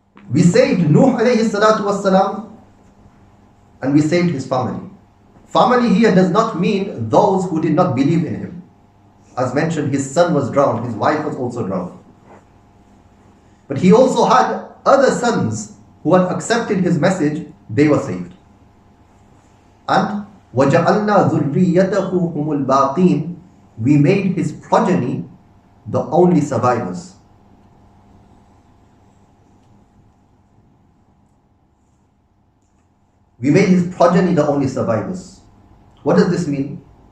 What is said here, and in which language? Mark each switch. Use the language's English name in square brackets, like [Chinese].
[English] We saved Nuh alayhi salatu wassalam, and we saved his family. Family here does not mean those who did not believe in him. As mentioned, his son was drowned, his wife was also drowned. But he also had other sons who had accepted his message, they were saved. [Arabic] And وَجَعَلْنَا ذُرِّيَّتَهُ هُمُ الْبَاقِينَ. [English] We made his progeny the only survivors. We made his progeny the only survivors. What does this mean?